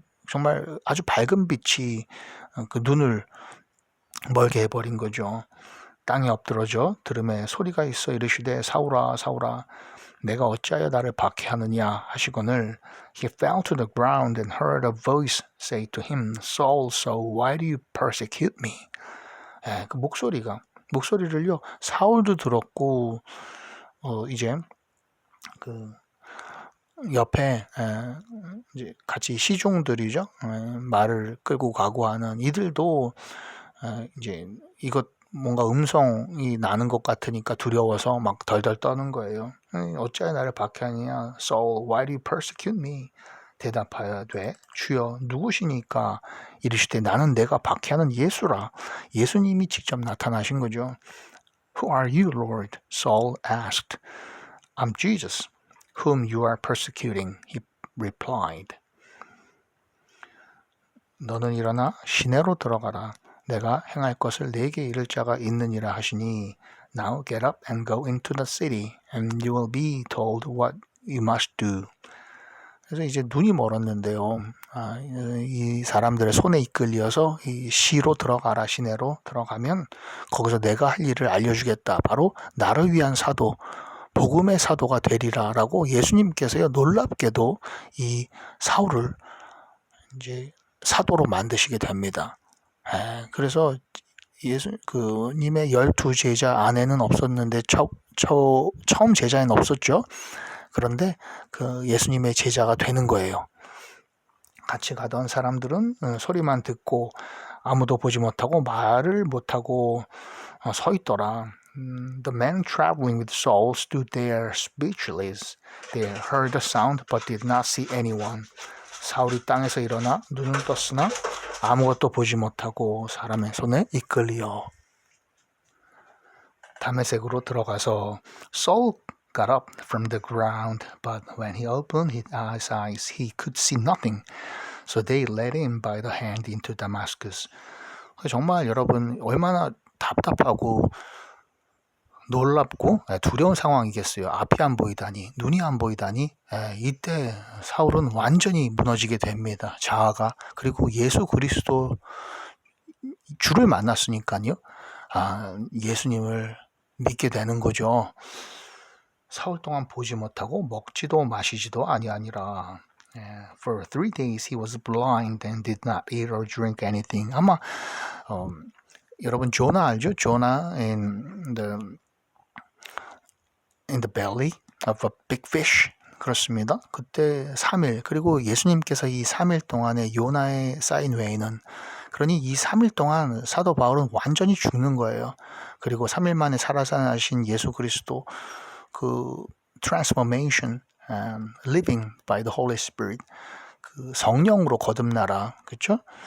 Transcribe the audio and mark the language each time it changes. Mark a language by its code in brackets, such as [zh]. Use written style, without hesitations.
[ko] 정말 아주 밝은 빛이 그 눈을 멀게 해버린 거죠. 땅에 엎드러져 들음에 소리가 있어 이르시되 사울아 사울아 내가 어찌하여 나를 박해하느냐 하시거늘 [en] he fell to the ground and heard a voice say to him Saul Saul why do you persecute me? [ko] 그 목소리를요 사울도 들었고 이제 그 옆에 이제 같이 시종들이죠 말을 끌고 가고 하는 이들도 이제 이것 뭔가 음성이 나는 것 같으니까 두려워서 막 덜덜 떠는 거예요. 어찌하여 나를 박해하느냐? [en] Saul, why do you persecute me? [ko] 대답하여 돼. 주여 누구시니까 이르시되 나는 내가 박해하는 예수라. 예수님이 직접 나타나신 거죠. [en] Who are you, Lord? Saul asked. I'm Jesus, whom you are persecuting. He replied. [ko] 너는 일어나 시내로 들어가라. 내가 행할 것을 내게 이를 자가 있느니라 하시니 [en] Now get up and go into the city and you will be told what you must do. [ko] 그래서 이제 눈이 멀었는데요. 이 사람들의 손에 이끌려서 이 시로 들어가라 시내로 들어가면 거기서 내가 할 일을 알려주겠다. 바로 나를 위한 사도 복음의 사도가 되리라라고 예수님께서요 놀랍게도 이 사울을 이제 사도로 만드시게 됩니다. 그래서 님의 12 제자 안에는 없었는데 처음 제자에는 없었죠. 그런데 그 예수님의 제자가 되는 거예요. 같이 가던 사람들은 소리만 듣고 아무도 보지 못하고 말을 못하고 서 있더라. [en] The men traveling with Saul stood there speechless. They heard the sound but did not see anyone. [ko] 사울이 땅에서 일어나 눈을 떴으나 아무것도 보지 못하고 사람의 손에 이끌려 다메섹으로 들어가서 [en] Saul got up from the ground, but when he opened his eyes, he could see nothing. So they led him by the hand into Damascus. [ko] 정말 여러분 얼마나 답답하고 놀랍고 두려운 상황이겠어요. 앞이 안 보이다니, 눈이 안 보이다니. 이때 사울은 완전히 무너지게 됩니다. 자아가. 그리고 예수 그리스도 주를 만났으니까요. 예수님을 믿게 되는 거죠. 사흘 동안 보지 못하고 먹지도 마시지도 아니하니라. For 3 days he was blind and did not eat or drink anything. 아마 여러분 조나 알죠? [en] 조나 in the belly of a big fish. [ko] 그렇습니다. 그때 3일 그리고 예수님께서 이 3일 동안에 요나에 쌓인 외에는 그러니 이 3일 동안 사도 바울은 완전히 죽는 거예요. 그리고 3일 만에 살아나신 예수 그리스도 그 [en] transformation, living by the Holy Spirit, [ko] 그 성령으로 거듭나라, 그렇죠?